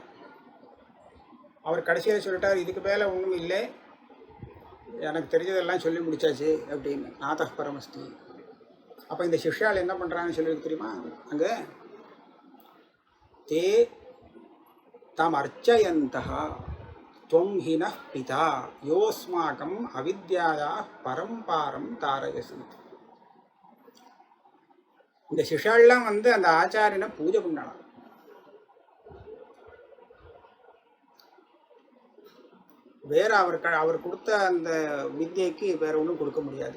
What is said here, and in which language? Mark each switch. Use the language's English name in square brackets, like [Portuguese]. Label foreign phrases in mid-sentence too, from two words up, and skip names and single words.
[Tamil] அவர் கடைசியில் சொல்லிட்டார், இதுக்கு மேலே ஒன்றும் இல்லை, எனக்கு தெரிஞ்சதெல்லாம் சொல்லி முடிச்சாச்சு அப்படின்னு. [Sanskrit] नातः परमस्ति. [Tamil] அப்போ இந்த சிஷ்யால் என்ன பண்ணுறாங்கன்னு சொல்லி தெரியுமா? [Sanskrit] அங்கே ते तम् अर्चयन्तः त्वं हि नः पिता योऽस्माकम् अविद्यायाः परम्पारम् तारयसि. [Tamil] இந்த சிஷ்யாலாம் அந்த ஆச்சாரியனை பூஜை பண்ணலாம். வேற அவர் கொடுத்த அந்த வித்யைக்கு வேற ஒன்றும் கொடுக்க முடியாது.